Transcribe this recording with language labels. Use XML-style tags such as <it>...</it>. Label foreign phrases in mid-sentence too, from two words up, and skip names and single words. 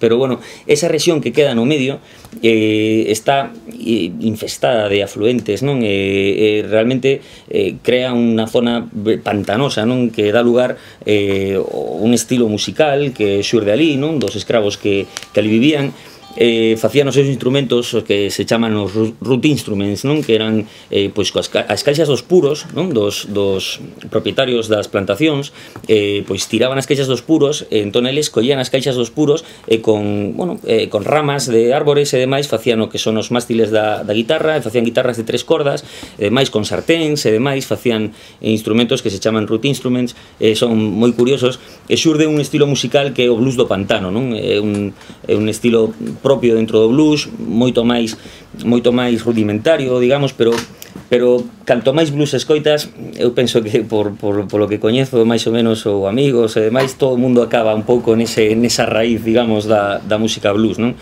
<gl>Pero, bueno, esa rexión que queda no medio está infestada de afluentes, non? Realmente crea unha zona pantanosa, non? Que dá lugar a un estilo musical que xurde ali, non? Dos escravos que ali vivían. facían os seus instrumentos os que se chaman os</gl> <en>root instruments,</en> <gl>non? Que eran pois as caixas dos puros, non? Dos propietarios das plantacións, pois tiraban as caixas dos puros, entón eles collían as caixas dos puros e con ramas de árbores e demais facían o que son os mástiles da guitarra, e facían guitarras de 3 cordas, e demais con sarténs e demais facían instrumentos que se chaman</gl> <en>root instruments,</en> <gl>son moi curiosos, e xurde un estilo musical que é o blues do pantano, non? É un estilo propio dentro do blues, moito máis rudimentario, digamos, pero canto máis blues escoitas, eu penso que</gl> <es>por lo</es> <gl>que coñezo máis ou menos ou amigos e demais, todo o mundo acaba un pouco nesa raíz, digamos, da música blues, non?</gl>